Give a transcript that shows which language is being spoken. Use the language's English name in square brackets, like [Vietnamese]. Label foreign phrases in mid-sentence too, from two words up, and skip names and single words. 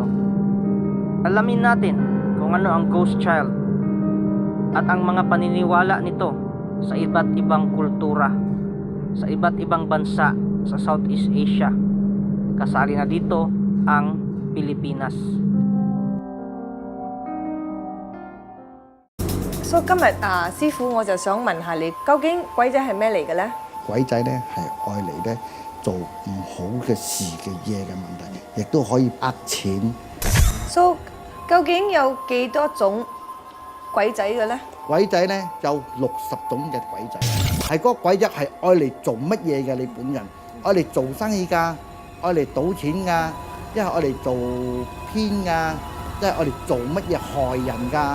[Filipino] Alamin natin kung ano ang [English] ghost child [Filipino] at ang mga paniniwala nito sa iba't ibang kultura, sa iba't ibang bansa sa Southeast Asia. Kasali na dito ang Pilipinas. [Cantonese] So 今日師傅我就想問下你，究竟鬼仔係咩嚟嘅咧？鬼仔咧係愛嚟咧做唔好嘅事嘅嘢嘅問題，亦都可以呃錢。 So 究竟有幾多種鬼仔嘅咧？鬼仔咧有60種嘅鬼仔，係嗰個鬼仔係愛嚟做乜嘢嘅？你本人愛嚟做生意㗎，愛嚟賭錢㗎，一係愛嚟做偏㗎，一係愛嚟做乜嘢害人㗎？